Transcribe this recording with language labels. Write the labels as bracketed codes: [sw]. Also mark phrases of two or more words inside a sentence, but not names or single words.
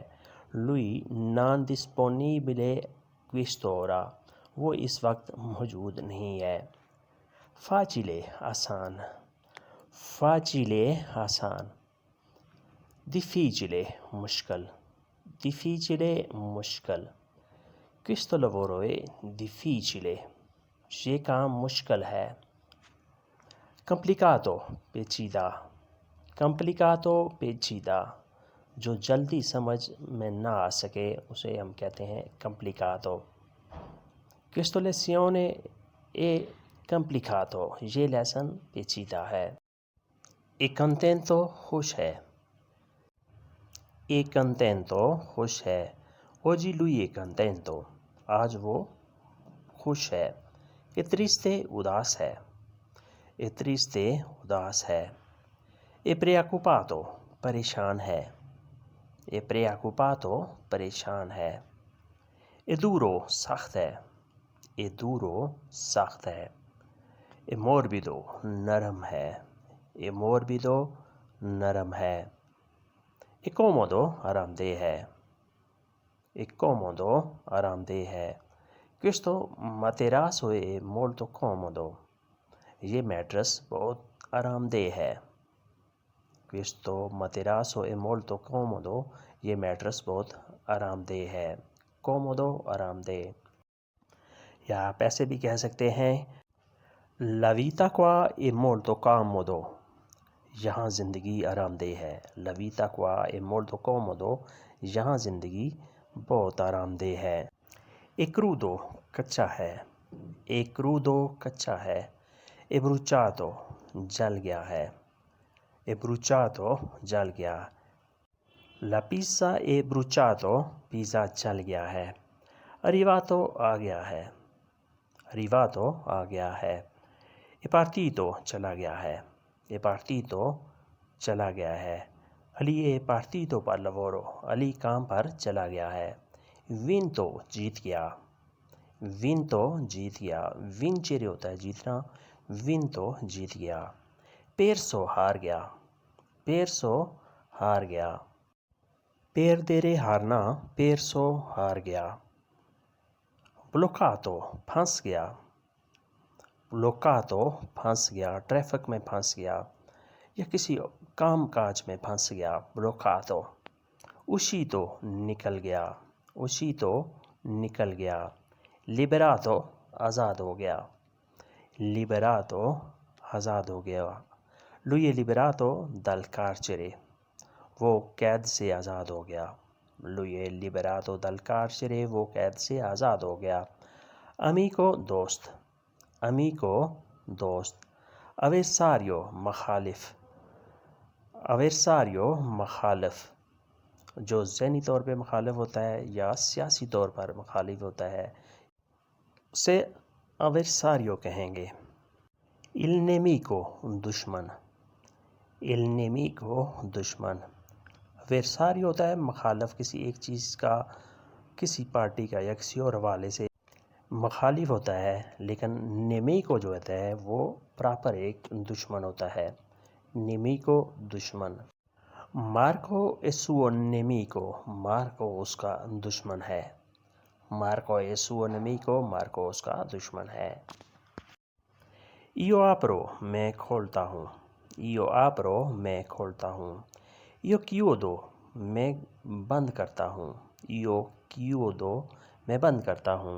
[it] lui non disponibile costoro, [ur] وہ اس وقت موجود نہیں ہے۔ فاچیلے آسان، فاچیلے آسان۔ ڈیفیچلے مشکل، ڈیفیچلے مشکل۔ [it] questo lavoro è difficile، [ur] یہ کام مشکل ہے۔ کمپلیکاتو پیچیدہ، کمپلیکاتو پیچیدہ، جو جلدی سمجھ میں نہ آ سکے اسے ہم کہتے ہیں کمپلیکاتو۔ [it] questo lezione è complicato، [ur] یہ لیسن پیچیدہ ہے۔ [it] è contento [ur] خوش ہے، [it] è contento [ur] خوش ہے۔ [it] oggi lui è contento، [ur] آج وہ خوش ہے۔ [it] è triste [ur] اداس ہے، [it] è triste [ur] اداس ہے۔ [it] è preoccupato [ur] پریشان ہے، [it] è preoccupato [ur] پریشان ہے۔ [it] è duro [ur] سخت ہے، [it] è duro [ur] سخت ہے۔ [it] è morbido [ur] نرم ہے، [it] è morbido [ur] نرم ہے۔ [it] è comodo [ur] آرام دہ ہے، [it] è comodo [ur] آرام دہ ہے۔ [it] questo materasso è molto comodo، [ur] یہ میٹرس بہت آرام دہ ہے۔ [it] questo materasso è molto comodo، [ur] یہ میٹرس بہت آرام دہ ہے۔ comodo آرام دہ۔ یا آپ ایسے بھی کہہ سکتے ہیں [it] la vita qua è molto comodo، [ur] یہاں زندگی آرام دہ ہے۔ [it] la vita qua è molto comodo، [ur] یہاں زندگی بہت آرام دہ ہے۔ [it] è crudo [ur] کچا ہے، [it] è crudo [ur] کچا ہے۔ [it] è bruciato [ur] جل گیا ہے، [it] è bruciato [ur] جل گیا۔ [it] la pizza è bruciato، [ur] پیزا جل گیا ہے۔ arrivato آ گیا ہے، arrivato آ گیا ہے۔ [it] è partito [ur] چلا گیا ہے، [it] è partito [ur] چلا گیا ہے۔ [it] علی è partito per lavoro، [ur] علی کام پر چلا گیا ہے۔ vinto جیت گیا، vinto جیت گیا۔ vincere ہوتا ہے جیتنا، vinto جیت گیا۔ perso ہار گیا، perso ہار گیا۔ perdere ہارنا، perso ہار گیا۔ bloccato پھنس گیا، bloccato پھنس گیا، ٹریفک میں پھنس گیا یا کسی کام کاج میں پھنس گیا۔ bloccato۔ uscito نکل گیا، uscito نکل گیا۔ liberato آزاد ہو گیا، liberato آزاد ہو گیا۔ [it] lui è liberato dal carcere، [ur] وہ قید سے آزاد ہو گیا۔ [it] lui è liberato dal carcere، [ur] وہ قید سے آزاد ہو گیا۔ amico دوست، amico دوست۔ avversario مخالف، avversario مخالف، جو ذہنی طور پہ مخالف ہوتا ہے یا سیاسی طور پر مخالف ہوتا ہے اسے avversario کہیں گے۔ [it] il nemico [ur] دشمن، [it] il nemico [ur] دشمن۔ avversario ہوتا ہے مخالف، کسی ایک چیز کا، کسی پارٹی کا یا کسی اور حوالے سے مخالف ہوتا ہے، لیکن nemico جو ہوتا ہے وہ پراپر ایک دشمن ہوتا ہے۔ nemico دشمن۔ مارکو [it] è suo nemico، [ur] مارکو اس کا دشمن ہے، مارکو [it] è suo nemico، [ur] مارکو اس کا دشمن ہے۔ [it] io apro [ur] میں کھولتا ہوں، [it] io apro [ur] میں کھولتا ہوں۔ [it] io chiudo [ur] میں بند کرتا ہوں، [it] io chiudo [ur] میں بند کرتا ہوں۔